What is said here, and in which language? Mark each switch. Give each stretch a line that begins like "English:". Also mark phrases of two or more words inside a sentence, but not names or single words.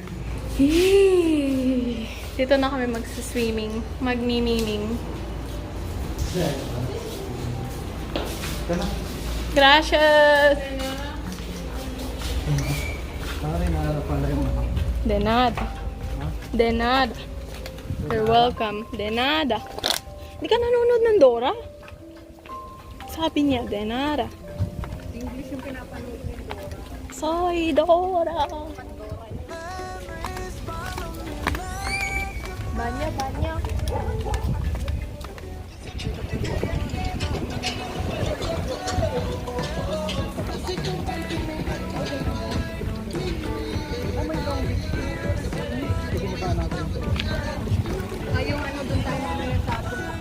Filipino: Yay! Dito na kami magsiswimming. Magmimiming. Gracias! Sorry, naharap pala yung mga.
Spanish: De nada. De nada.
English: You're welcome.
Spanish: De nada.
Filipino: Hindi ka nanonood ng Dora? Sabi niya,
Spanish: de nada.
Filipino: English yung pinapanood ni Dora.
Spanish: Soy Dora. Banya, banya.
Filipino: Ay, yung ano doon tayo mamaya sa atin.